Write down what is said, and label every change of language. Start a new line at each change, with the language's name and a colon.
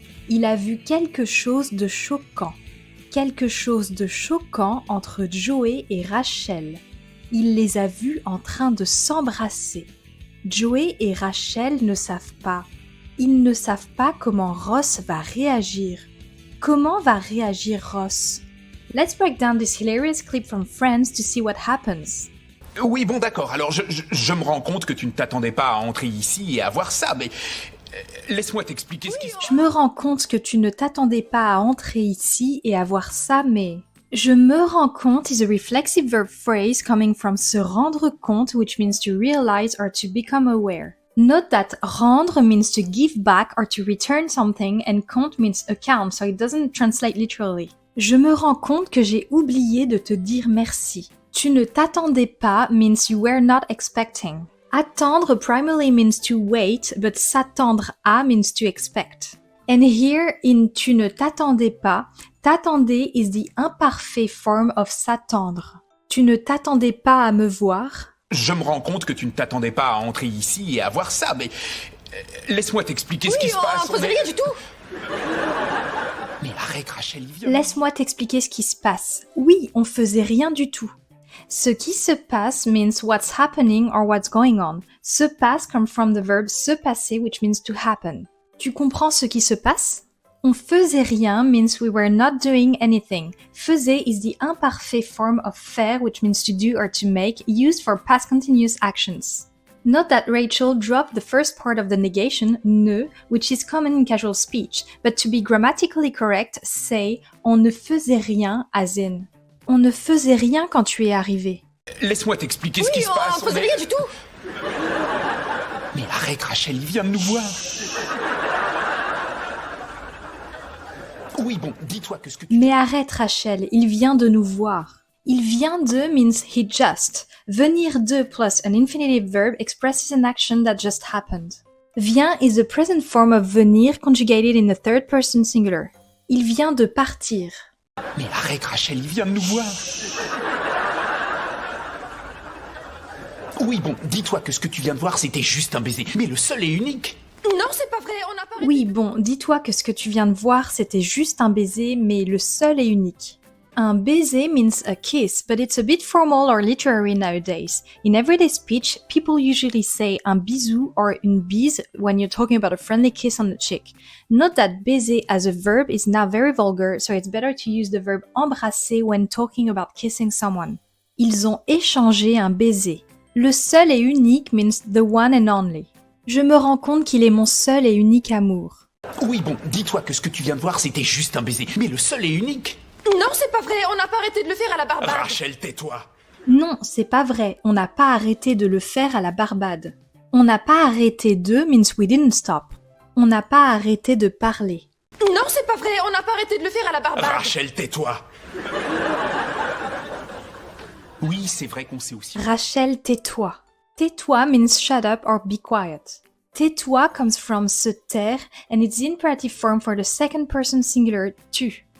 French: Il a vu quelque chose de choquant. Quelque chose de choquant entre Joey et Rachel. Il les a vus en train de s'embrasser. Joey et Rachel ne savent pas. Ils ne savent pas comment Ross va réagir. Comment va réagir Ross?
English: Let's break down this hilarious clip from Friends to see what happens.
French: Oui, bon, d'accord. Alors, je me rends compte que tu ne t'attendais pas à entrer ici et à voir ça, mais laisse-moi t'expliquer ce qui se passe. Je me rends compte que tu ne t'attendais pas à entrer ici et à voir ça, mais... Je me rends compte
English: is a reflexive verb phrase coming from
French: se rendre compte,
English: which means to realize or to become aware. Note that rendre means to give back or to return something and compte means account, so it doesn't translate literally.
French: Je me rends compte que j'ai oublié de te dire merci. Tu ne t'attendais pas
English: means you were not expecting. Attendre primarily means to wait, but
French: s'attendre à
English: means to expect. And here in
French: tu ne t'attendais pas,
English: t'attendais is the imperfect form of s'attendre.
French: Tu ne t'attendais pas à me voir. Je me rends compte que tu ne t'attendais pas à entrer ici et à voir ça, mais laisse-moi t'expliquer ce qui se passe. On faisait rien du tout. Mais arrête, Rachel, il vient. Laisse-moi t'expliquer ce qui se passe. Oui, on faisait rien du tout. Ce qui se passe
English: means what's happening or what's going on.
French: Se passe
English: comes from the verb
French: se passer,
English: which means to happen.
French: Tu comprends ce qui se passe? On faisait rien
English: means we were not doing anything. Faisait is the imperfect form of faire, which means to do or to make, used for past continuous actions. Note that Rachel dropped the first part of the negation, ne, which is common in casual speech, but to be grammatically correct, say
French: on ne faisait rien
English: as in.
French: On ne faisait rien quand tu es arrivé. Laisse-moi t'expliquer ce qui se passe. On faisait rien du tout. Mais arrête, Rachel, il vient de nous voir. Oui, bon, dis-toi que ce que tu... Mais arrête Rachel, il vient de nous voir. Il vient de
English: means he just.
French: Venir de
English: plus an infinitive verb expresses an action that just happened. Vient is the present form of venir conjugated in the third person singular.
French: Il vient de partir. Mais arrête, Rachel, il vient de nous voir. Oui, bon, dis-toi que ce que tu viens de voir, c'était juste un baiser. Mais le seul et unique. Non, c'est pas vrai, on n'a pas... Oui, bon, dis-toi que ce que tu viens de voir, c'était juste un baiser, mais le seul et unique. Un baiser
English: means a kiss, but it's a bit formal or literary nowadays. In everyday speech, people usually say
French: un bisou
English: or
French: une bise
English: when you're talking about a friendly kiss on the cheek. Note that baiser as a verb is now very vulgar, so it's better to use the verb embrasser when talking about kissing someone.
French: Ils ont échangé un baiser. Le seul et unique
English: means the one and only.
French: Je me rends compte qu'il est mon seul et unique amour. Oui, bon, dis-toi que ce que tu viens de voir, c'était juste un baiser. Mais le seul et unique. Non, c'est pas vrai, on n'a pas arrêté de le faire à la Barbade. Rachel, tais-toi. Non, c'est pas vrai, on n'a pas arrêté de le faire à la Barbade. On n'a pas arrêté de
English: means we didn't stop.
French: On n'a pas arrêté de parler. Non, c'est pas vrai, on n'a pas arrêté de le faire à la Barbade. Rachel, tais-toi. Oui, c'est vrai qu'on sait aussi...
English: Rachel,
French: tais-toi. Tais-toi
English: means shut up or be quiet. Tais-toi comes from
French: se taire
English: and it's the imperative form for the second person singular tu.